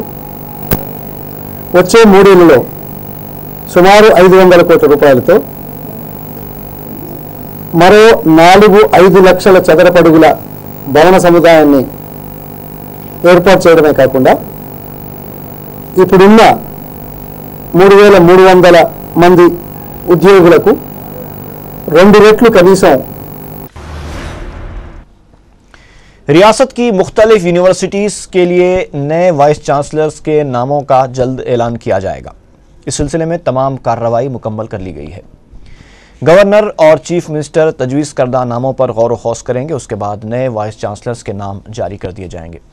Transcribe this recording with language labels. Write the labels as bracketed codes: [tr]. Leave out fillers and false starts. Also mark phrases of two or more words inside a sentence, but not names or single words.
[te] వచ్చే 3 ఏళ్లలో సుమారు 500 కోట్ల రూపాయలతో మరో 4-5 లక్షల చదరపడుగుల భవన సముదాయాన్ని ఏర్పాటు చేయడమే కాకుండా ఇప్పుడున్న 3,300 మంది ఉద్యోగులకు 2 రెట్లు కనీసం। [ur] ریاست کی مختلف یونیورسٹیز کے لیے نئے [en] vice chancellors [ur] کے ناموں کا جلد اعلان کیا جائے گا۔ اس سلسلے میں تمام کارروائی مکمل کر لی گئی ہے۔ گورنر اور [en] chief minister [ur] تجویز کردہ ناموں پر غور و خوض کریں گے، اس کے بعد نئے [en] vice chancellors [ur] کے نام جاری کر دیے جائیں گے۔